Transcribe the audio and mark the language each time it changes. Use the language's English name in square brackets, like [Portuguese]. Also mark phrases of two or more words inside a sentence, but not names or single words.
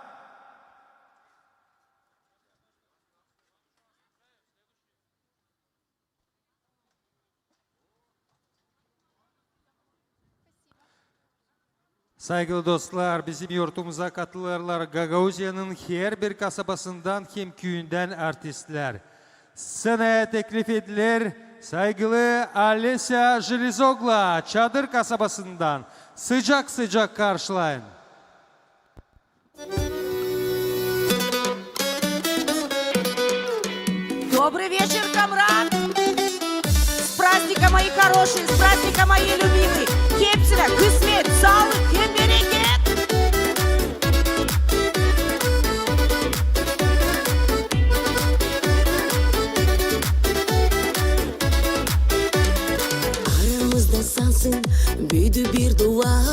[Gagauz] Saygılı dostlar, bizim yurtumuza katılırlar Gagauziya'nın her bir kasabasından hem köyünden artistler. Scenaya teklif edilir saygılı Alesya Jelizogla Çadır kasabasından sıcak sıcak karşılayın. [Russian] Добрый вечер, комрад! С праздником, мои хорошие, с праздником, мои любимые! [Gagauz] Hepsine kısmet, sağlık, hem bereket! Aramızda sansın, büyüdü bir duvar.